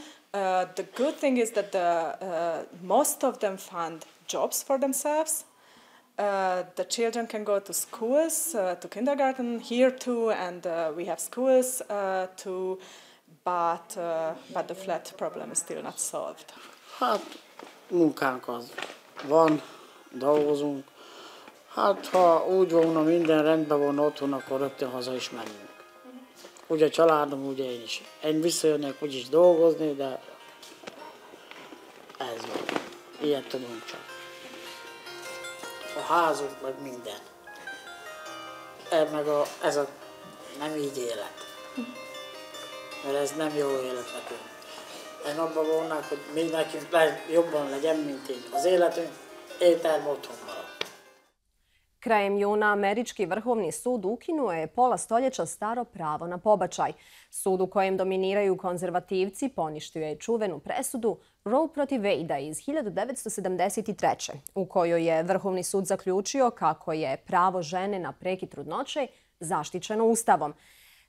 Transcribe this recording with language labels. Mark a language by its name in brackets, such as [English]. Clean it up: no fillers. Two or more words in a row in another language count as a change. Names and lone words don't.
[English] The good thing is that most of them find jobs for themselves. The children can go to schools, to kindergarten here too, and we have schools too. But the flat problem is still not solved. [Hungarian] Hát munkánk az van, dolgozunk. Hát ha úgy volna minden rendben van otthon, akkor rögtön haza is menjünk. Úgy a családom, úgy én is. Én visszajönnék úgyis dolgozni, de ez van. Ilyet tudunk csak. A házunk, meg minden. Ez nem így élet. Mert ez nem jó élet nekünk. Én abban volnák, hogy még nekünk jobban legyen, mint így. Az életünk ételme otthon marad. [Croatian] Krajem juna američki Vrhovni sud ukinuo je pola stoljeća staro pravo na pobačaj. Sud u kojem dominiraju konzervativci poništio je čuvenu presudu Roe protiv Wade iz 1973. u kojoj je Vrhovni sud zaključio kako je pravo žene na prekid trudnoće zaštićeno Ustavom.